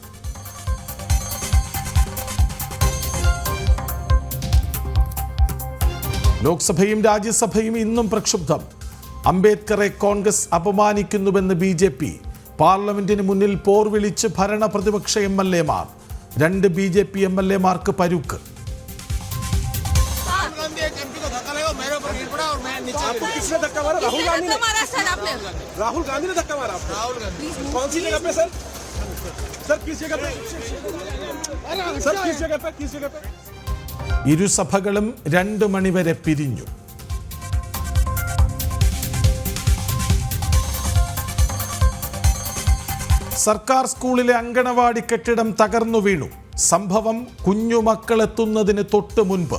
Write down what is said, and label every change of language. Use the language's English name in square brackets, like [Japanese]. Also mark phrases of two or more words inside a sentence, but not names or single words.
[Malayalam] ലോക്സഭയും രാജ്യസഭയും ഇന്നും പ്രക്ഷുബ്ധം. അംബേദ്കറെ കോൺഗ്രസ് അപമാനിക്കുന്നുവെന്ന് BJP. പാർലമെന്റിന് മുന്നിൽ പോർ വിളിച്ച് ഭരണ പ്രതിപക്ഷ MLA-മാർ. 2 BJP MLA-മാർക്ക് പരുക്ക്. [Hindi] राहुल गांधी ने धक्का मारा आपको? कौन सी जगह पे सर? सर किस जगह पे? सर किस जगह पे? किस जगह पे? [Malayalam] ഇരുസഭകളും 2 മണിവരെ പിരിഞ്ഞു. സർക്കാർ സ്കൂളിലെ അങ്കണവാടി കെട്ടിടം തകർന്നു വീണു. സംഭവം കുഞ്ഞുമക്കളെത്തുന്നതിന് തൊട്ട് മുൻപ്.